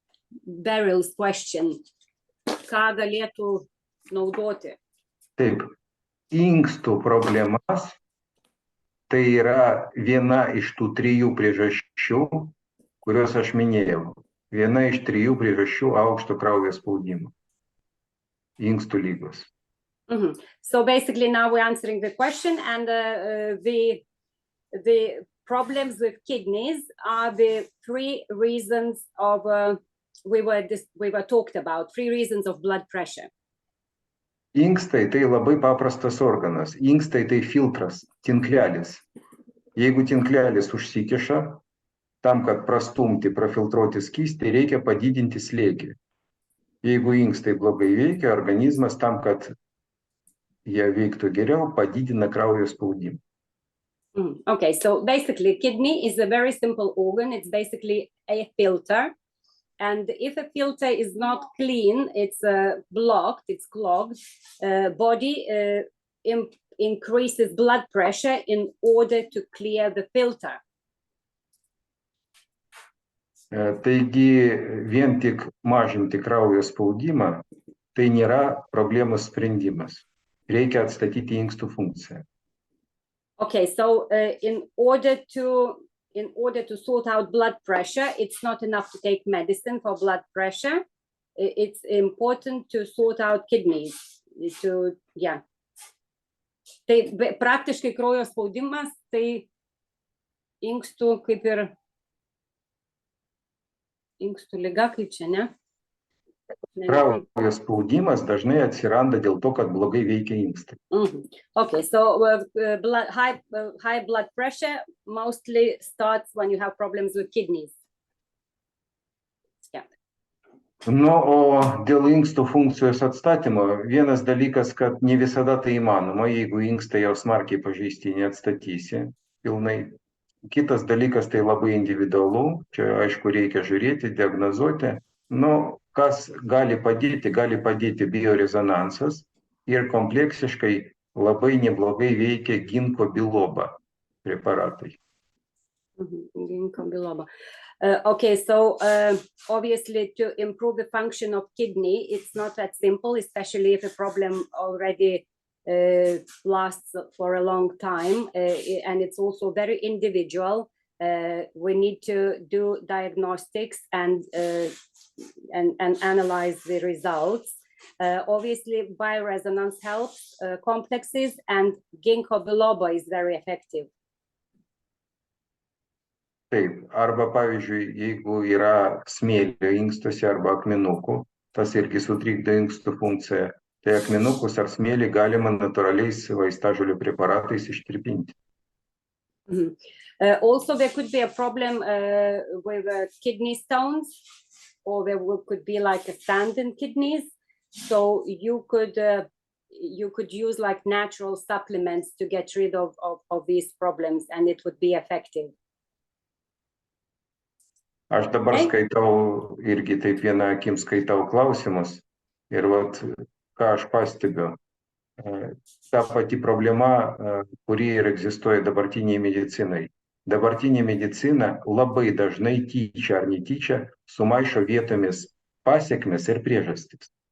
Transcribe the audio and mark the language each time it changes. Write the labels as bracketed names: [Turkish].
[English] Beryl's question. [Lithuanian] Ką galėtų naudoti? Taip, inkstų problemas tai yra viena iš tų 3 priežasčių, kuriuos aš minėjau. Viena iš 3 priežasčių aukšto kraujo spaudimo. Inkstų lygos. Mm-hmm. [English] So basically now we're answering the question, and the problems with kidneys are the 3 reasons of we were talked about 3 reasons of blood pressure. [Lithuanian] Inkstai tai labai paprastas organas. Inkstai tai filtras, tinklelis. Jeigu tinklelis užsikiša, tam, kad prastumti, prafiltruoti skystį, reikia padidinti slėgį. Jeigu inkstai blogai veikia, organizmas tam, kad jie veiktų geriau, padidina kraujo spaudimą. [English] Okay, so basically kidney is a very simple organ. It's basically a filter. And if a filter is not clean, it's blocked, it's clogged, body increases blood pressure in order to clear the filter. [Lithuanian] Taigi vien tik mažinti kraujo spaudimą, tai nėra problemos sprendimas. Reikia atstatyti inkstų funkciją. [English] Okay, so in order to sort out blood pressure, it's not enough to take medicine for blood pressure. It's important to sort out kidneys. [Lithuanian] Tai praktiškai kraujo spaudimas, tai inkstų kaip ir inkstų liga, kaip čia, ne? Kraujo spaudimas dažnai atsiranda dėl to, kad blogai veikia inkstai. [English] Okay, so high blood pressure mostly starts when you have problems with kidneys. Yeah. [Lithuanian] O dėl inkstų funkcijos atstatymo, vienas dalykas, kad ne visada tai įmanoma, jeigu inkstai jau smarkiai pažeisti, neatstatysi pilnai. Kitas dalykas, tai labai individualu, čia aišku reikia žiūrėti, diagnozuoti. Kas gali padėti biorezonansas ir kompleksiškai labai neblogai veikia ginko biloba preparatai. Ginko biloba. [English] Okay, so obviously to improve the function of kidney, it's not that simple, especially if a problem already lasts for a long time, and it's also very individual. We need to do diagnostics and analyze the results. Obviously, bioresonance helps complexes, and ginkgo biloba is very effective. [Lithuanian] Taip, arba pavyzdžiui, jeigu yra smėlio inkstuose arba akmenukų, tas irgi sutrikdo inkstų funkciją, tai akmenukus ar smėlį galima natūraliais vaistažolių preparatais ištirpinti. [English] Also, there could be a problem with kidney stones, or there could be like a sand in kidneys. So you could use like natural supplements to get rid of these problems, and it would be effective. [Lithuanian] Aš dabar skaitau irgi taip viena akim skaitau klausimus ir ką aš pastebiu. Ta pati problema, kuri ir egzistuoja dabartiniai medicinai. Dabartinė medicina labai dažnai tyčia ar netyčia sumaišo vietomis pasekmes ir priežastis.